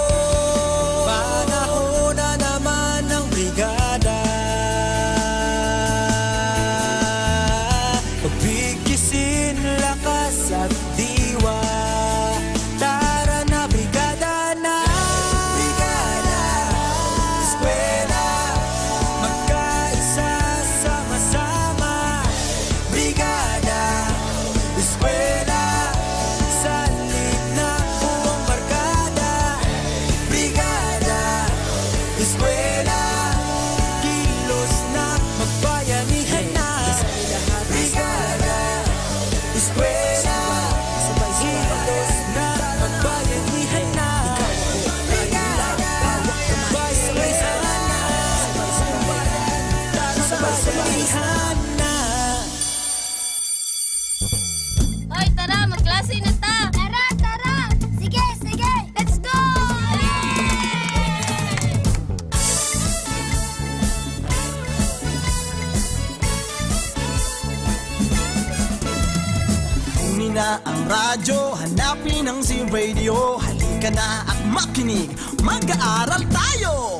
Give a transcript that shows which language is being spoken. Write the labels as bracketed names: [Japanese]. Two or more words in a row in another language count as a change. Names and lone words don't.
[Filipino] Panahon na naman ng brigada, pagbigisin lakas at diwa. Tara na, brigada na. Brigada, eskwela, magkaisa, sama-sama. Brigada, eskwela, salit na buong barkada. Brigada, eskwela, kilos na, magbayanihan na. Brigada, eskwela, kilos na, magbayanihan na. Brigada, magbayanihan na. Sabay-sabayhan na. Hoy, tara, magklase na ta! Tara, tara! Sige, sige! [English] Let's go! [Filipino] Kunin na ang radyo, hanapin ang Z-Radio. Halika na at makinig, mag-aaral tayo!